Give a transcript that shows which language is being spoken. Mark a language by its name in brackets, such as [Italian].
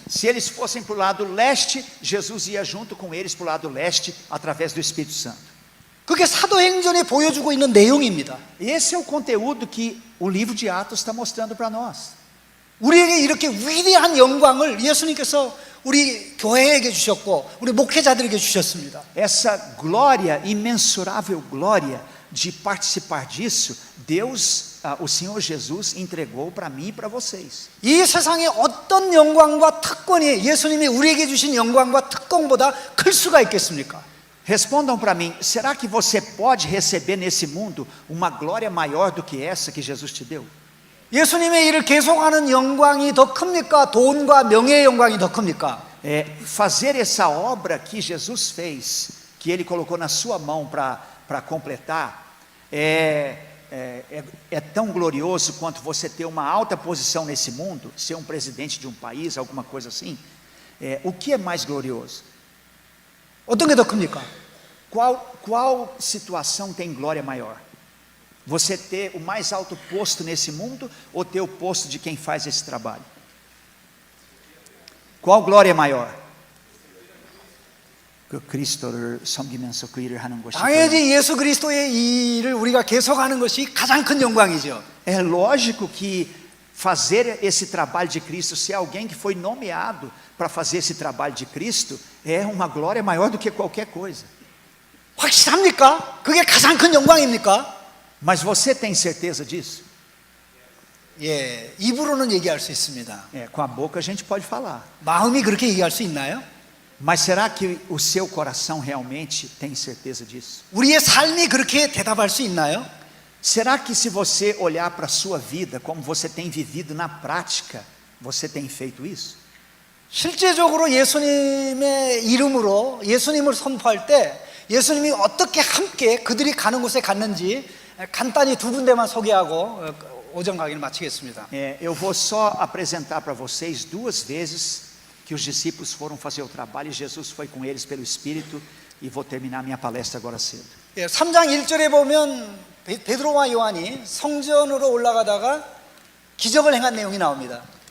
[Portuguese] Se eles fossem para o lado leste, Jesus ia junto com eles para o lado leste através do Espírito Santo. [Korean] 그게 사도행전에 보여주고 있는 내용입니다. [Portuguese] Esse é o conteúdo que o livro de Atos está mostrando para nós. [Korean] 우리에게 이렇게 위대한 영광을 예수님께서 우리 교회에게 주셨고 우리 목회자들에게 주셨습니다. [Portuguese] Essa glória, imensurável glória de participar disso, Deus, o Senhor Jesus entregou para mim e para vocês. [Korean] 이 세상에 어떤 영광과 특권이 예수님이 우리에게 주신 영광과 특권보다 클 수가 있겠습니까? [Portuguese] Respondam para mim, será que você pode receber nesse mundo uma glória maior do que essa que Jesus te deu? [Korean] 예수님의 일을 계속하는 영광이 더 큽니까? 돈과 명예의 영광이 더 큽니까? [Portuguese] Fazer essa obra que Jesus fez, que Ele colocou na sua mão para completar, é tão glorioso quanto você ter uma alta posição nesse mundo, ser um presidente de um país, alguma coisa assim. O que é mais glorioso? [Korean] 어떤 게 더 큽니까? [Portuguese] Qual situação tem glória maior? Você ter o mais alto posto nesse mundo ou ter o posto de quem faz esse trabalho? Qual glória é maior? [Korean] 그 그리스도를 섬기면서 그 일을 하는 것이 당연히 예수 그리스도의 이 일을 우리가 계속하는 것이 가장 큰 영광이죠. [Portuguese] É lógico que fazer esse trabalho de Cristo, ser alguém que foi nomeado para fazer esse trabalho de Cristo, é uma glória maior do que qualquer coisa. [Korean] 확실합니까? 그게 가장 큰 영광입니까? [Portuguese] Mas você tem certeza disso? [Korean] 예, 입으로는 얘기할 수 있습니다. [Portuguese] Com a boca a gente pode falar. [Korean] 마음이 그렇게 얘기할 수 있나요? [Portuguese] Mas será que o seu coração realmente tem certeza disso? [Korean] 우리의 삶이 그렇게 대답할 수 있나요? [Portuguese] Será que se você olhar para a sua vida, como você tem vivido na prática, você tem feito isso? [Korean] 실제적으로 예수님의 이름으로 예수님을 선포할 때 예수님이 어떻게 함께 그들이 가는 곳에 갔는지 간단히 두 군데만 소개하고 오전 강의를 마치겠습니다. [Portuguese] Eu vou só apresentar para vocês duas vezes que os discípulos foram fazer o trabalho e Jesus foi com eles pelo Espírito, e vou terminar minha palestra agora cedo. [Korean] 3장 1절에 보면 베드로와 요한이 성전으로 올라가다가 기적을 행한 내용이 나옵니다.